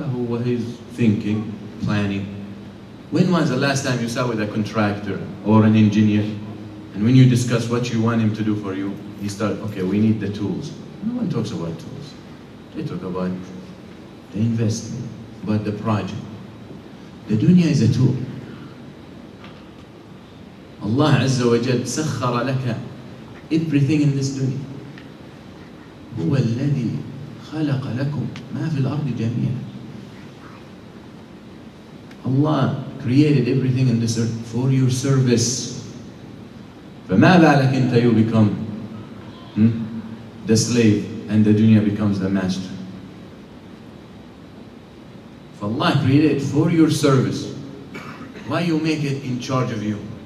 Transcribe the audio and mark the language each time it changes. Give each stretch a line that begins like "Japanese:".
English: What he's thinking, planning. When was the last time you sat with a contractor or an engineer, and when you discuss what you want him to do for you, he starts, okay, we need the tools. No one talks about tools. They talk about the investment, about the project. The dunya is a tool. Allah Azza wa Jal
Arabic: سخر لك
English: everything in this dunya.
Arabic: هو الذي خلق لكم ما في الأرض جميعا.
English: Allah created everything in this earth for your service.
Arabic: فما بالك أنت
English: you become the slave and the dunya becomes the master. If Allah created it for your service, why you make it in charge of you?